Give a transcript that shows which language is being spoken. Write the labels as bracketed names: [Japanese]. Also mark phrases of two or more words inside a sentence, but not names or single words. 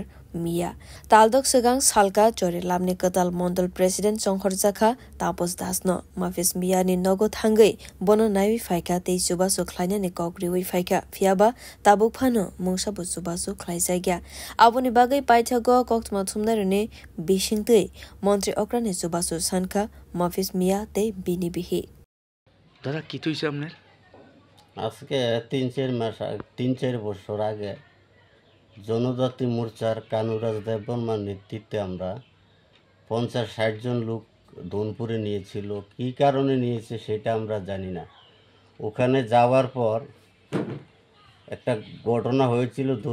[Kok Borok] Mia Taldok Segang Salka Chori Lamni Katal Mondol President Songhor Zakha Tapos Dasno Mafis Mia ni Nogo Thangai Bono Naiwi Faika Te Chubaso Kleinani Kov Riwi Faika Fiaba Tabuk Pano Mungsa Busubasu Klaisagya Aboni Bagai Paithago Koktma Thumnarune Bishingtei Montri Okrani Chubasu Sanka Mafis Mia Te Bini Bihi [Bangla] দাদা কি তুইছে আপনার আজকে 3-4 বছর আগে জনজাতি মোর্চার কানুরাজ দেববর্মার নেতৃত্বে আমরা 50-60 জন লোক ধনপুরে নিয়েছিল কি কারণে নিয়েছে সেটা আমরা জানি না ওখানে যাওয়ার পর একটা ঘটনা হয়েছিল